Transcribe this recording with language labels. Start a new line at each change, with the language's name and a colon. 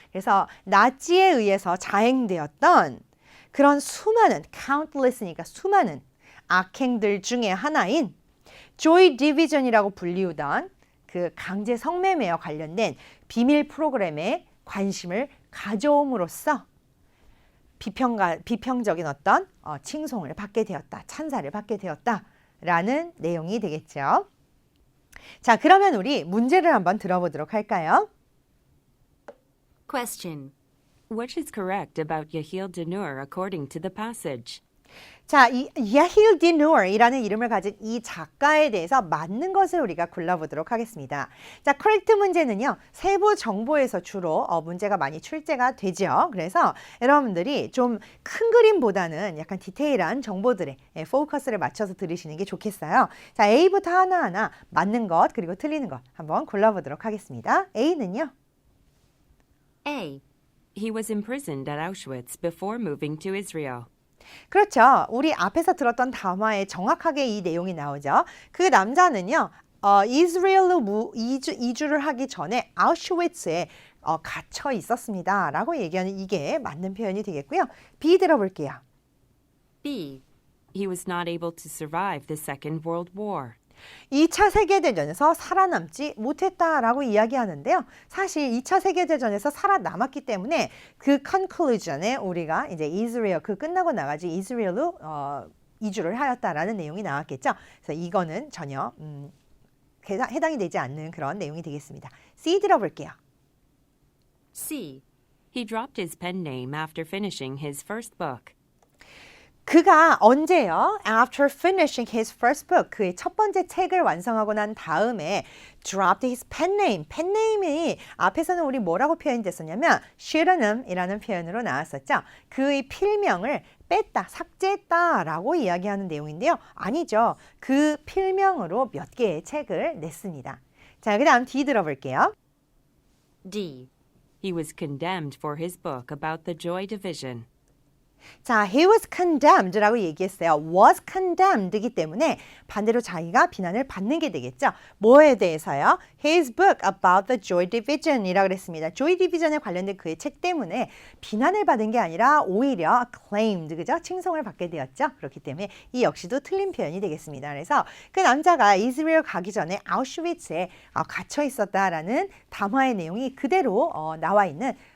Korean: 그래서 나치에 의해서 자행되었던 그런 수많은 countless니까 수많은 악행들 중에 하나인 Joy Division이라고 불리우던 그 강제 성매매와 관련된 비밀 프로그램에 관심을 가져옴으로써 비평적인 어떤 칭송을 받게 되었다, 찬사를 받게 되었다라는 내용이 되겠죠. 자, 그러면 우리 문제를 한번 들어보도록 할까요?
English: Question. What is correct about Yahil Dinur according to the passage?
Korean: 자, 이 야힐 디누어이라는 이름을 가진 이 작가에 대해서 맞는 것을 우리가 골라보도록 하겠습니다. 자, correct 문제는요, 세부 정보에서 주로 문제가 많이 출제가 되죠. 그래서 여러분들이 좀 큰 그림보다는 약간 디테일한 정보들에 포커스를 맞춰서 들으시는 게 좋겠어요. 자, A부터 하나하나 맞는 것 그리고 틀리는 것 한번 골라보도록 하겠습니다. A는요. A.
English: He was imprisoned at Auschwitz before moving to Israel.
Korean: 그렇죠. 우리 앞에서 들었던 담화에 정확하게 이 내용이 나오죠. 그 남자는요. 이스라엘로 이주를 하기 전에 아우슈위츠에 갇혀 있었습니다. 라고 얘기하는 이게 맞는 표현이 되겠고요. B 들어볼게요. B.
English: He was not able to survive the Second World War.
Korean: 2차 세계대전에서 살아남지 못했다라고 이야기하는데요. 사실 2차 세계대전에서 살아남았기 때문에 그 conclusion에 우리가 이제 이스라엘 끝나고 나가지 이스라엘로 이주를 하였다라는 내용이 나왔겠죠. 그래서 이거는 전혀 해당이 되지 않는 그런 내용이 되겠습니다. C 들어볼게요. C.
English: He dropped his pen name after finishing his first book.
Korean: 그가 언제요?
English: After finishing his first book,
Korean: 그의 첫 번째 책을 완성하고 난 다음에
English: dropped his pen name.
Korean: pen name이 앞에서는 우리 뭐라고 표현됐었냐면 pseudonym이라는 표현으로 나왔었죠. 그의 필명을 뺐다, 삭제했다라고 이야기하는 내용인데요. 아니죠. 그 필명으로 몇 개의 책을 냈습니다. 자, 그 다음 D 들어볼게요. D.
English: He was condemned for his book about the Joy Division.
Korean: 자,
English: he was condemned
Korean: 라고 얘기했어요.
English: was condemned
Korean: 이기 때문에 반대로 자기가 비난을 받는 게 되겠죠. 뭐에 대해서요?
English: His book about the Joy Division이라고
Korean: 그랬습니다. Joy Division에 관련된 그의 책 때문에 비난을 받은 게 아니라 오히려 acclaimed, 그죠? 칭송을 받게 되었죠. 그렇기 때문에 이 역시도 틀린 표현이 되겠습니다. 그래서 그 남자가 이스라엘 가기 전에 아우슈비츠에 갇혀 있었다라는 담화의 내용이 그대로 나와 있는